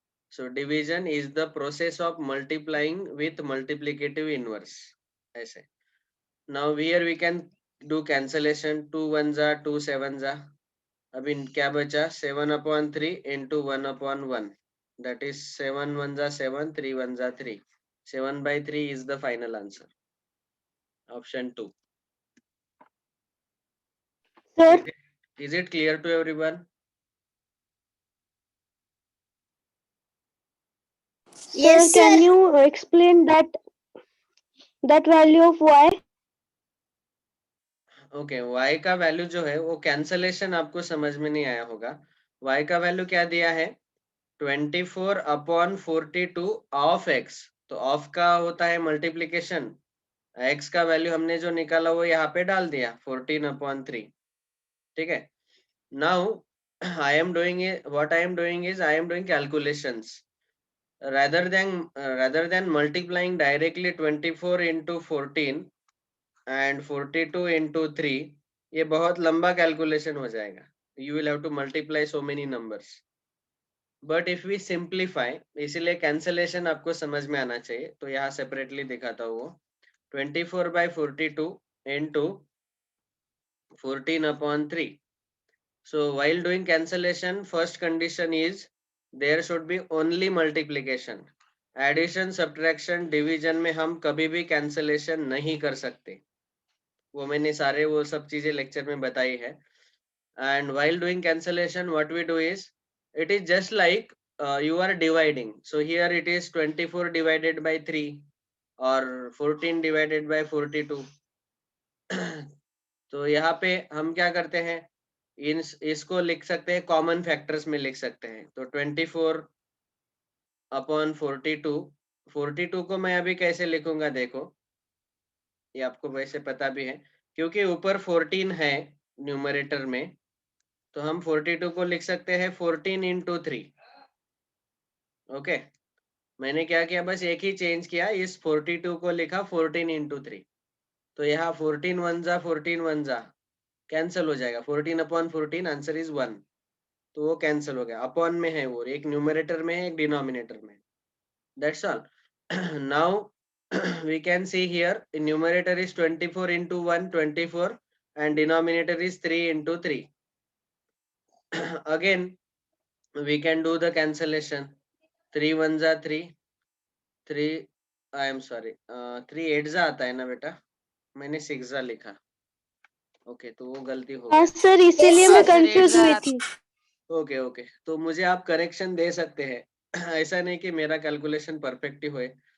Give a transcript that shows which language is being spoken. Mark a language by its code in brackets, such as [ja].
[en] So division is the process of multiplying with multiplicative inverse. [hi] ऐसे. [en] Now here we can do cancellation. 2 1s are 2 7s are. [hi] अब इन क्या बचा 7/3 into 1/1. [en] That is 7 1s are 7, 3 1s are 3. 7/3 is the final answer. Option 2. Sir, Is it clear to everyone? Yes, sir, can sir. you explain that value of y? [hi] Okay y का value जो है वो cancellation आपको समझ में नहीं आया होगा. y का वैल्यू क्या दिया है 24/42 ऑफ x. तो ऑफ का होता है मल्टीप्लीकेशन. x का वैल्यू हमने जो निकाला वो यहाँ पे डाल दिया 14/3. ठीक है. [en] Now I am doing it. What I am doing is I am doing calculations rather than multiplying directly 24 into 14 and 42 into 3. [hi] ये बहुत लंबा कैलकुलेशन हो जाएगा. [en] You will have to multiply so many numbers. But if we simplify, [hi] इसीलिए cancellation आपको समझ में आना चाहिए. तो यहाँ सेपरेटली दिखाता हूँ वो 24/42 into 14/3. [en] So while doing cancellation, first condition is there should be only multiplication. [hi] Addition, subtraction, division में हम कभी भी cancellation नहीं कर सकते. वो मैंने सारे वो सब चीजें लेक्चर में बताई है. [en] And while doing cancellation, what we do is it is just like you are dividing. So here it is 24 divided by 3 or 14 divided by 42. [hi] तो यहाँ पे हम क्या करते हैं इसको लिख सकते हैं कॉमन फैक्टर्स में लिख सकते हैं. तो 24/42. 42 को मैं अभी कैसे लिखूंगा देखो. ये आपको वैसे पता भी है क्योंकि ऊपर 14 है न्यूमरेटर में. तो हम 42 को लिख सकते हैं 14 into 3. ओके. मैंने क्या किया बस एक ही चेंज किया. इस 42 को लिखा 14 into 3. तो यहाँ 14 1s are 14 1s are cancel हो जाएगा. 14/14 आंसर इज 1. तो वो कैंसिल हो गया. अपॉन में है वो एक न्यूमरेटर में है एक डिनोमिनेटर में. [en] That's all. Now we can see here in numerator is 24 into 1 24 and denominator is 3 into 3. Again we can do the cancellation. 3 1s are 3. 3 I am sorry 3 8s [hi] आता है ना बेटा. मैंने 6 लिखा. ओके तो वो गलती हो हाँ गई. सर, इसीलिए मैं कंफ्यूज हुई थी. ओके ओके तो मुझे आप करेक्शन दे सकते हैं. ऐसा नहीं कि मेरा कैलकुलेशन परफेक्ट ही होए.